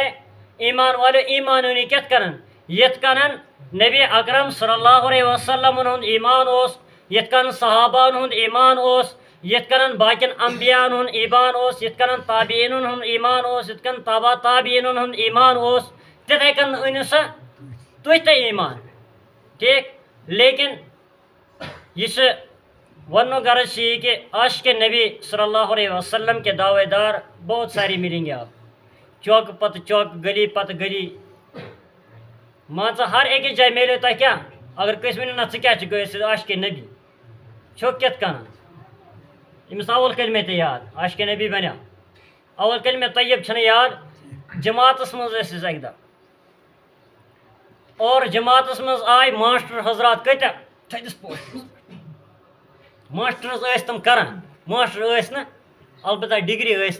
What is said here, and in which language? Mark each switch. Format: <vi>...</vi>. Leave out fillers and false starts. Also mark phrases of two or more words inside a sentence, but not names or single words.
<ks>ایمان والو ایمان أنِو کِتھ کٔنن یِتھ کٔنن نبی اکرم صلی اللہ علیہ وسلمن ہُنٛد ایمان اوس یِتھ کٔنن صحاباہن ہُنٛد ایمان اوس یِتھ کٔنن باقین انبیاہن ہُنٛد ایمان اوس یِتھ کٔنن تابعیٖنن ہُنٛد ایمان اوس یِتھ کٔنن تابع تابعیٖنن ہُنٛد ایمان اوس تِتھے کٔنۍ أنِو سا تُہۍ تہِ ایمان ٹھیٖک لیکن یہ وننُک غرض چھُ یہ کہ عاشق نبی</ks> <ar>صلی اللہ علیہ وسلم</ar> <ur>کے دعوے دار بہت ساری ملیں گے آپ</ur> <ks>چوک پتہ چوک گلی پتہ گلی مان ژٕ ہر أکِس جایہِ میلیو تۄہہِ کیٛاہ اگر کٲنٛسہِ ؤنِو نہ ژٕ کیٛاہ چھُکھ ژٕ عاشق نبی چھُکھ کِتھ کٔنن أمِس اول کلمے تہِ یاد عاشق نبی بنیو اول کلمے طیب چھنہٕ یاد جماعتس منٛز ٲسۍ أسۍ اکہِ دۄہ اور جماعتس منٛز آے ماسٹر حضرات کۭتیاہ تھٔدِس پوسٹس ماسٹر ٲسۍ تِم کران ماسٹر ٲسۍ نہٕ البتہ ڈگری ٲسۍ</ks>